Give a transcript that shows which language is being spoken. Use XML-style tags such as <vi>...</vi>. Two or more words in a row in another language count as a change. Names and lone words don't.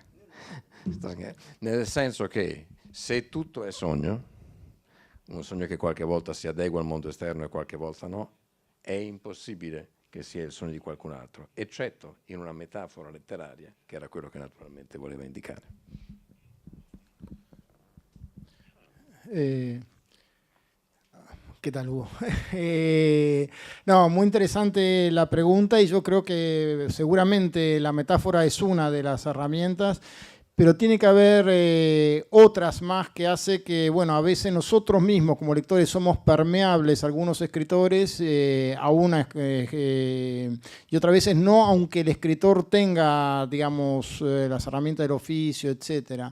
<it>Nel senso che se tutto è sogno, un sogno che qualche volta si adegua al mondo esterno e qualche volta no, è impossibile che sia il sogno di qualcun altro, eccetto in una metafora letteraria, che era quello che naturalmente voleva indicare.</it> <es>¿Qué tal, Hugo? No, muy interesante la pregunta y yo creo que seguramente la metáfora es una de las herramientas, pero tiene que haber otras más que hace que, bueno, a veces nosotros mismos como lectores somos permeables, algunos escritores, y otras veces no, aunque el escritor tenga, digamos, las herramientas del oficio, etc.</es>